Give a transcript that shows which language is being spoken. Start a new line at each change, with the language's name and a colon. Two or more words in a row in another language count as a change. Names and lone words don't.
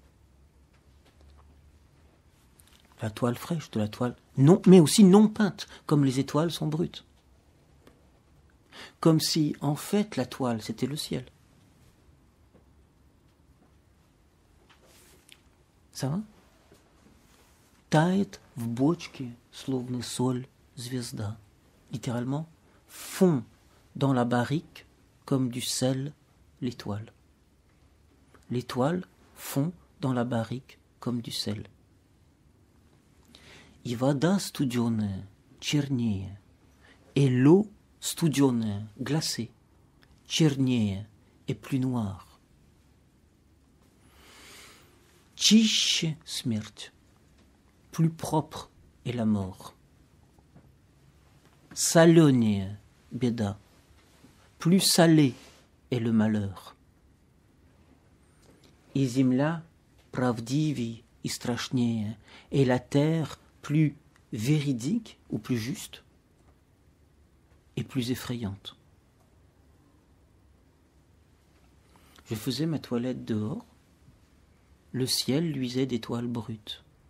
French: La toile fraîche, de la toile non, mais aussi non peinte, comme les étoiles sont brutes. Comme si, en fait, la toile, c'était le ciel. Ça va?
Russian: Тает в бочке, словно соль, звезда.
French: Littéralement, fond dans la barrique comme du sel, l'étoile. L'étoile fond dans la barrique comme du sel.
Russian: И вода студеная, чернее,
French: et l'eau студеная, glacée, чернее, et plus noire.
Russian: Чище смерть,
French: plus propre est la mort.
Russian: Соленее, беда,
French: plus salé est le malheur.
Russian: И земля правдивей и страшнее,
French: et la terre plus véridique ou plus juste et plus effrayante. Je faisais ma toilette dehors, le ciel luisait d'étoiles brutes.